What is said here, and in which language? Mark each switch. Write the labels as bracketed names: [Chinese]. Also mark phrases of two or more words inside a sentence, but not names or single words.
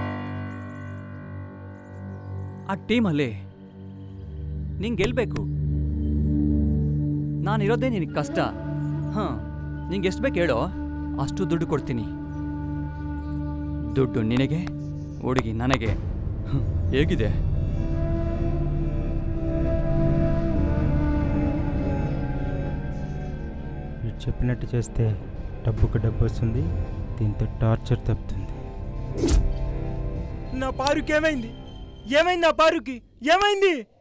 [Kannada] ಆ ಟೀಮಲ್ಲಿ ನೀನು ಗೆಲ್ಲಬೇಕು. ನಾನಿರೋದೇ ನಿನಗೆ ಕಷ್ಟ. ಹಾಂ, ನಿಂಗೆ ಎಷ್ಟು ಬೇಕು ಹೇಳೋ, ಅಷ್ಟು ದುಡ್ಡು ಕೊಡ್ತೀನಿ. ದುಡ್ಡು ನಿನಗೆ, ಹುಡುಗಿ ನನಗೆ. ಹೇಗಿದೆ? [Telugu] చెప్పినట్టు చేస్తే డబ్బుకు డబ్బు వస్తుంది, దీంతో టార్చర్ తప్పుతుంది. నా పారుకి ఏమైంది? ఏమైంది నా పారుకి? ఏమైంది